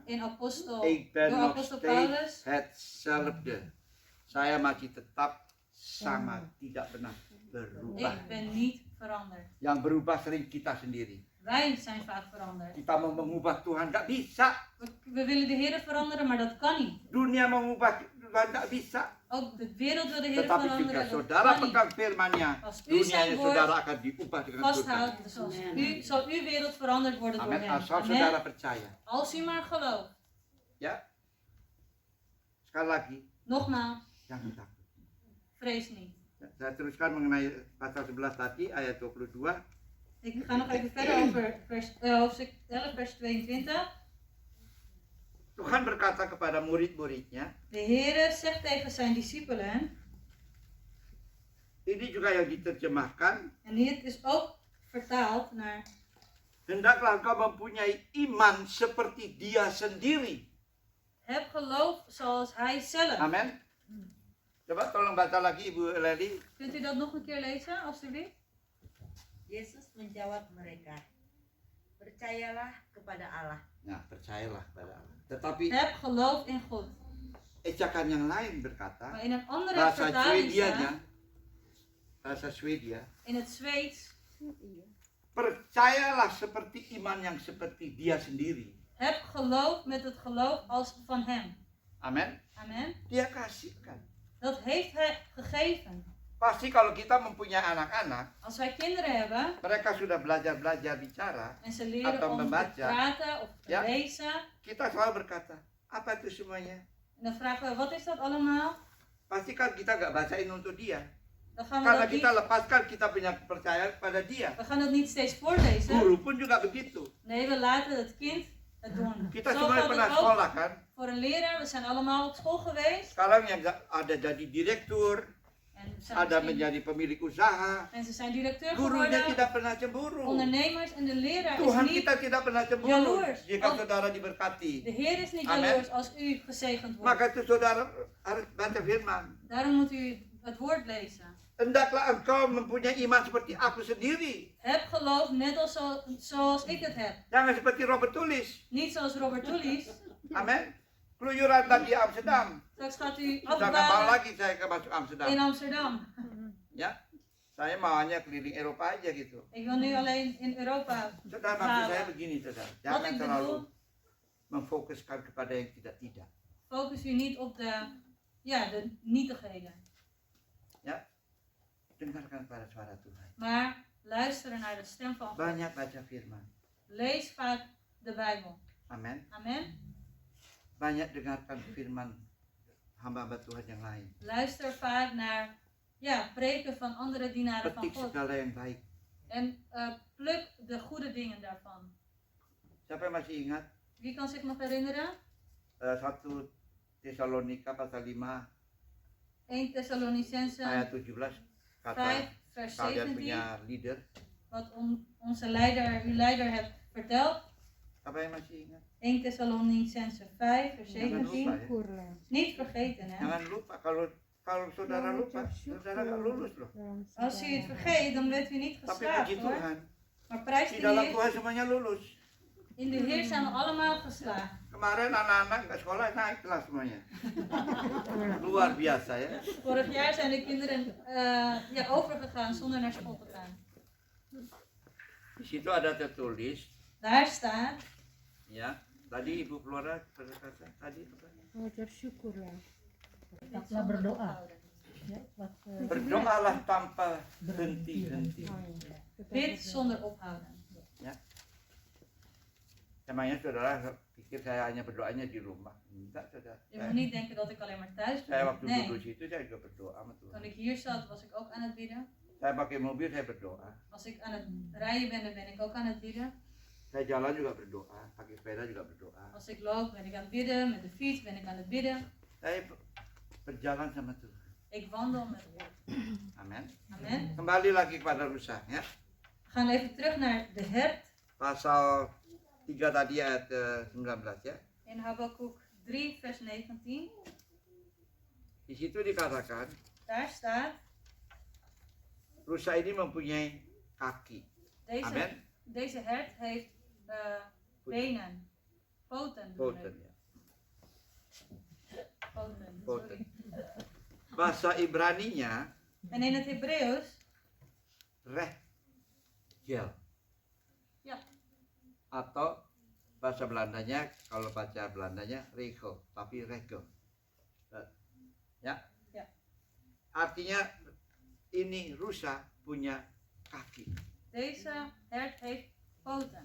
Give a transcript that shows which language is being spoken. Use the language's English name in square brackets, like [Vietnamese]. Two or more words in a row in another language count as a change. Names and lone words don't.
[Dutch] In apostel, Ik ben door nog apostel steeds Paulus. hetzelfde. [Indonesian] Saya masih tetap sama, tidak pernah berubah. [Dutch] Ik ben niet veranderd. [Indonesian] Yang berubah sering kita sendiri. [Dutch] Wij zijn vaak veranderd. [Indonesian] Kita mau mengubah Tuhan, nggak bisa. [Dutch] We willen de Heer veranderen, maar dat kan niet. [Indonesian] Dunia mengubah Tuhan, nggak bisa. [Dutch] Ook de wereld wil de Heer [Indonesian] Tetapi jika [Dutch] veranderen, dat [Indonesian] saudara [Dutch] kan niet. [Indonesian] pegang firman-Nya, [Dutch] Als u [Indonesian] dunianya [Dutch] zijn woord [Indonesian] saudara akan diubah dengan Tuhan. [Dutch] Vasthoudt, zoals u, zal uw wereld veranderd worden door [Indonesian] Amin. [Dutch] hem. [Indonesian] Asal [Dutch] Amen. [Indonesian] saudara percaya. [Dutch] Als u maar gelooft. [Indonesian] Ya. Sekali lagi, [Dutch] Nogmaals, [Indonesian] jangan takut. [Dutch] vrees niet. [Indonesian] Saya teruskan mengenai pasal 11 tadi, ayat 22. [Dutch] Ik ga nog even verder over hoofdstuk 11 vers 22. [Indonesian] Tuhan berkata kepada murid-muridnya, [Dutch] De Heer zegt tegen zijn discipelen, [Indonesian] ini juga yang diterjemahkan, [Dutch] en dit is ook vertaald naar, [Indonesian] hendaklah engkau mempunyai iman seperti dia sendiri. [Dutch] heb geloof zoals hij zelf. [Indonesian] Amin. Coba tolong baca lagi Ibu Leli. [Dutch] Kunt u dat nog een keer lezen, alstublieft? [Indonesian] Yesus menjawab mereka, percayalah kepada Allah. Nah, percayalah pada Allah. Tetapi [Dutch] Heb geloof in God. [Indonesian] ejakan yang lain berkata, [Dutch] Maar in een andere [Indonesian] bahasa [Dutch] vertaling [Indonesian] Swedianya, [Dutch] staat, [Indonesian] bahasa Swedia, [Dutch] in het Zweeds, [Indonesian] percayalah seperti iman yang seperti dia sendiri. [Dutch] heb geloof met het geloof als van hem. [Indonesian] Amin. [Dutch] Amen. [Indonesian] Dia kasihkan. [Dutch] Dat heeft hij gegeven. [Indonesian] Pasti kalau kita mempunyai anak-anak, [Dutch] Als wij kinderen hebben [Indonesian] mereka sudah belajar bicara, [Dutch] en ze leren [Indonesian] Atau [Dutch] om te [Indonesian] membaca. [Dutch] praten of te Ja. lezen, [Indonesian] kita selalu berkata, apa itu semuanya? [Dutch] en dan vragen we, wat is dat allemaal? [Indonesian] Pasti kan kita nggak bacain untuk dia. [Dutch] Dan gaan we [Indonesian] Karena [Dutch] dat [Indonesian] kita [Dutch] niet, [Indonesian] lepaskan, kita punya kepercayaan pada dia. [Dutch] we gaan dat niet steeds voorlezen. [Indonesian] Guru pun juga begitu. [Dutch] Nee, we laten het kind het doen. [Indonesian] Kita [Dutch] Zo [Indonesian] semua [Dutch] gaat [Indonesian] pernah [Dutch] het ook [Indonesian] sekolah kan? [Dutch] voor een leraar. We zijn allemaal op school geweest. [Indonesian] Sekarang yang ada jadi direktur, [Dutch] En, we zijn [Indonesian] ada [Dutch] misschien- [Indonesian] menjadi pemilik usaha, [Dutch] en ze zijn directeur [Indonesian] gurunya [Dutch] geworden. [Indonesian] tidak pernah cemburu. [Dutch] Ondernemers en de leraar is [Indonesian] Tuhan [Dutch] niet, [Indonesian] kita tidak pernah cemburu [Dutch] jaloers. [Indonesian] jika Oh. saudara diberkati. [Dutch] de Heer is niet Amen. jaloers als u gezegend wordt. [Indonesian] Maka itu saudara harus baca firman. [Dutch] Daarom moet u het woord lezen. [Indonesian] Hendaklah engkau mempunyai iman seperti aku sendiri. [Dutch] Heb geloof net als zoals ik het heb. [Indonesian] Jangan seperti Robert Tulis. [Dutch] Niet zoals Robert Tullies. [Indonesian] Amin. Keluyuran tadi di Amsterdam. [Dutch] Straks gaat u [Indonesian] Sudah nggak mau [Dutch] afdalen [Indonesian] lagi saya ke masuk Amsterdam. [Dutch] in Amsterdam. [Indonesian] Ya, saya maunya keliling Eropa aja gitu. [Dutch] Ik wil nu alleen in Europa. [Indonesian] Saudara, maksud saya begini saudara. [Dutch] Wat [Indonesian] Jangan [Dutch] ik [Indonesian] terlalu [Dutch] bedoel, [Indonesian] memfokuskan kepada yang tidak. [Dutch] focus u niet op de nietigheden. [Indonesian] dengarkan pada suara Tuhan. [Dutch] maar luisteren naar de stem van God. [Indonesian] Banyak baca firman. [Dutch] Lees vaak de Bijbel. [Indonesian] Amin. [Dutch] Amen. [Indonesian] Banyak dengarkan firman hamba-hamba Tuhan yang lain. [Dutch] Luister vaak naar preken van andere dienaren van [Indonesian] Petik [Dutch] God. [Indonesian] segala yang baik. [Dutch] En pluk de goede dingen daarvan. [Indonesian] Siapa yang masih ingat [Dutch] Wie kan zich nog herinneren? [Indonesian] 1 Tesalonika pasal 5 [Dutch] 1 Thessalonicense [Indonesian] ayat 17 kata [Dutch] 5 vers [Indonesian] kalian [Dutch] 17. [Indonesian] punya leader. [Dutch] Wat onze leider, uw leider hebt verteld. [Indonesian] Apa yang masih ingat? [Dutch] 1 Thessalonicense 5 vers [Indonesian] Jangan lupa [Dutch] 17. [Indonesian] ya. Syukurlah. [Dutch] Niet vergeten hè. [Indonesian] Jangan lupa kalau saudara lupa, saudara nggak lulus loh. [Dutch] Als u het vergeet, dan bent u niet [Indonesian] Tapi [Dutch] geslaagd [Indonesian] puji [Dutch] hoor. [Indonesian] Tuhan, [Dutch] Maar prijs [Indonesian] di [Dutch] de [Indonesian] dalam [Dutch] Heer. [Indonesian] Tuhan semuanya lulus. [Dutch] In de Heer zijn we allemaal geslaagd. [Indonesian] Kemarin anak-anak nggak sekolah naik kelas semuanya. Luar biasa ya. [Dutch] Vorig jaar zijn de kinderen overgegaan zonder naar school te gaan. [Indonesian] Di situ ada tertulis, [Dutch] Daar staat, [Indonesian] ya. Tadi Ibu Flora berkata tadi apa? Bersyukurlah. Tetaplah [Dutch] zonder [Indonesian] berdoa. [Dutch] ophouden. [Indonesian] Ya, Berdoalah tanpa henti-henti. [Dutch] Bid zonder ophouden. [Indonesian] Emangnya saudara pikir saya hanya berdoanya di rumah? Enggak, saudara. [Dutch] Je moet niet denken dat ik alleen maar thuis [Indonesian] Saya [Dutch] ben. [Indonesian] waktu [Dutch] Nee, [Indonesian] duduk situ saya juga berdoa sama [Dutch] toen [Indonesian] Tuhan. [Dutch] ik hier zat was ik ook aan het bidden. [Indonesian] Saya pakai mobil saya berdoa. [Dutch] Als ik aan het rijden ben, dan ben ik ook aan het bidden. [Indonesian] Saya jalan juga berdoa, pakai sepeda juga berdoa. [Dutch] Als ik loop ben ik aan het bidden, met de fiets ben ik aan het bidden. [Indonesian] Saya berjalan sama Tuhan. [Dutch] Ik wandel met God. [Indonesian] Amin. [Dutch] Amen. [Indonesian] Kembali lagi kepada Rusa ya. [Dutch] We gaan even terug naar de hert [Indonesian] Pasal 3 tadi ayat 19 ya. [Dutch] in Habakuk 3 vers 19. [Indonesian] Di situ dikatakan [Dutch] Daar staat, [Indonesian] rusa ini mempunyai kaki. Amin. [Dutch] deze hert heeft benen, poten. bedoel Poten ik. [Indonesian] ya. [Dutch] Poten, Poten. sorry. [Indonesian] Bahasa Ibraninya [Dutch] En in het Hebreeuws, rechel. Ja. [Indonesian] Atau bahasa Belandanya, kalau baca Belandanya regel, tapi regel. Ya. Ya. Artinya ini rusa punya kaki. [Dutch] deze hert heeft poten.